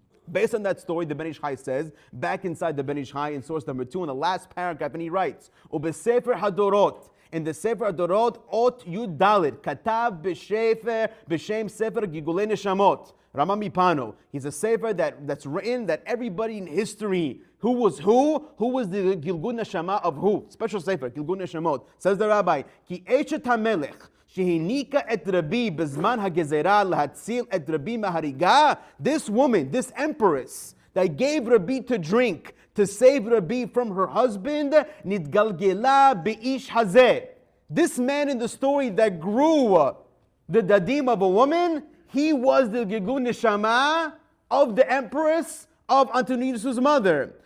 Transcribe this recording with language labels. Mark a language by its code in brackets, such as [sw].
[en] Based on that story, the Ben Ish Chai says, back inside the Ben Ish Chai in source number 2, in the last paragraph, and he writes, Ubesefer Hadorot, in the Sefer Hadorot, Ot Yud Dalet, [he] Katav B'Shem Sefer Gigulei Neshamot, Rama Mipano. [en] He's a sefer that's written that everybody in history, who was the Gilgul Neshama of who? Special sefer, Gilgul Neshamot. Says the Rabbi, [he] Ki Eshet HaMelech, שהניקה את רבי בזמן הגזרה להציל את רבי מהריגה. [en] This woman, this empress that gave Rabbi to drink to save Rabbi from her husband, [he] נתגלגלה באיש הזה. [en] This man in the story that grew the dadim of a woman, he was the Gilgul Neshama of the empress of Antoninus' mother.